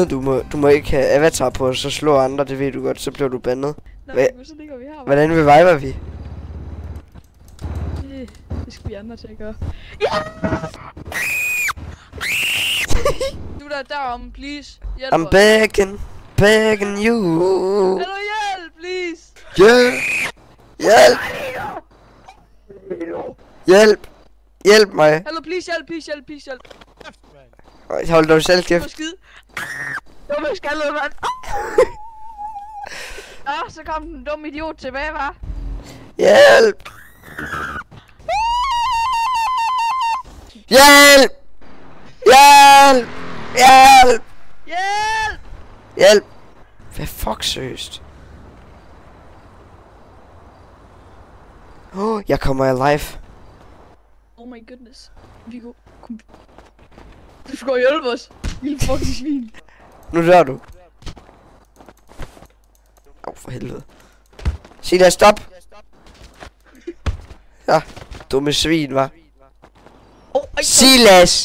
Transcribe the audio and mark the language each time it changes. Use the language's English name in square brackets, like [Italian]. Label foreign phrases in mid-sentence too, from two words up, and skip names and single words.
[Danish] Du må ikke have avatar på, og så slå andre. Det ved du godt, så bliver du bandet. Så ligger vi her, hva'? Hvordan reviver vi? Det skal vi andre til at gøre. Ja! Du der derom, please. Hjælp [English] I'm [Danish] os. [English] begging you. [Danish] Hallo, hjælp, please. Hjælp mig. Hallo, please, hjælp. Hold dog selv Du kæft. må skide. Du må skaldet, mand. Så kom den dumme idiot tilbage, hva'? Hjælp! Hvad fuck seriøst? Jeg kommer alive. [English] Oh my goodness. [Danish] Viggo, kom. Du skal hjælpe os. Lille fucking svin. Nu dør du. For helvede. Silas, stop! Ja, dumme svin, hva'? Silas!